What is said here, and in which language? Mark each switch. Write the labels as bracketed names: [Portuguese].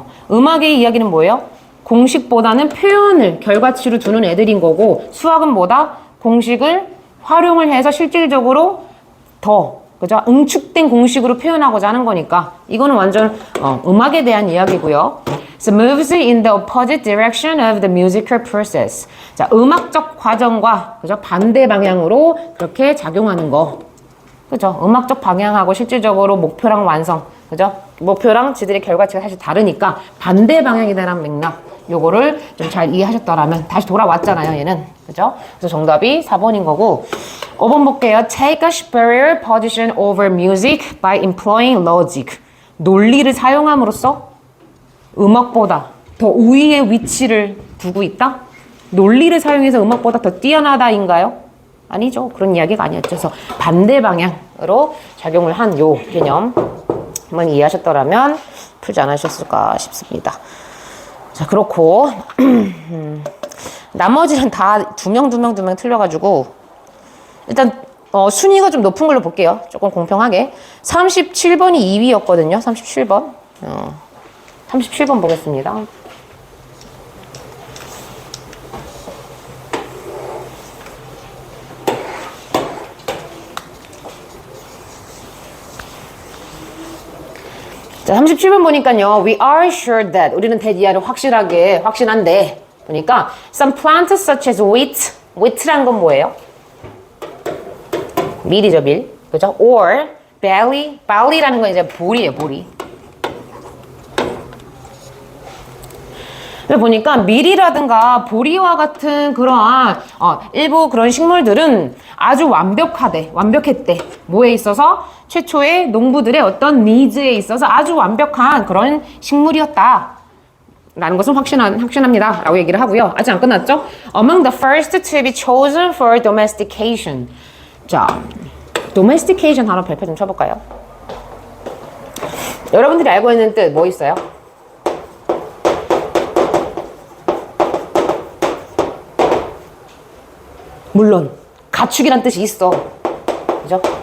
[Korean] 음악의 이야기는 뭐예요? 공식보다는 표현을 결과치로 두는 애들인 거고 수학은 뭐다? 공식을 활용을 해서 실질적으로 더 그죠? 응축된 공식으로 표현하고자 하는 거니까 이거는 완전 음악에 대한 이야기고요. [English] So moves in the opposite direction of the musical process. [Korean] 자, 음악적 과정과 그죠? 반대 방향으로 그렇게 작용하는 거. 그죠? 음악적 방향하고 실질적으로 목표랑 완성. 그죠? 목표랑 지들의 결과치가 사실 다르니까 반대 방향이다라는 맥락. 요거를 좀 잘 이해하셨더라면 다시 돌아왔잖아요, 얘는. 그죠? 그래서 정답이 4번인 거고 5번 볼게요. [English] Take a superior position over music by employing logic. [Korean] 논리를 사용함으로써 음악보다 더 우위의 위치를 두고 있다? 논리를 사용해서 음악보다 더 뛰어나다인가요? 아니죠. 그런 이야기가 아니었죠. 그래서 반대 방향으로 작용을 한 요 개념 한번 이해하셨더라면 풀지 않으셨을까 싶습니다. 자, 그렇고 나머지는 다 두 명 틀려가지고 일단 순위가 좀 높은 걸로 볼게요. 조금 공평하게 37번이 2위였거든요. 37번 37번 보겠습니다. 자, 37번 보니까요. [English] We are sure that [Korean] 우리는 [English] that [Korean] 확신한데 보니까 [English] some plants such as wheat라는 건 뭐예요? [Korean] 밀이죠, 밀. 그죠? [English] or barley [Korean] 라는 건 이제 보리예요, 보리. 그래서 보니까 밀이라든가 보리와 같은 그러한 일부 그런 식물들은 아주 완벽했대. 뭐에 있어서? 최초의 농부들의 어떤 니즈에 있어서 아주 완벽한 그런 식물이었다. 라는 것은 확신합니다. 라고 얘기를 하고요. 아직 안 끝났죠? [English] Among the first to be chosen for domestication. [Korean] 자, domestication 단어 발표 좀 쳐볼까요? 여러분들이 알고 있는 뜻 뭐 있어요? 물론 가축이란 뜻이 있어. 그죠?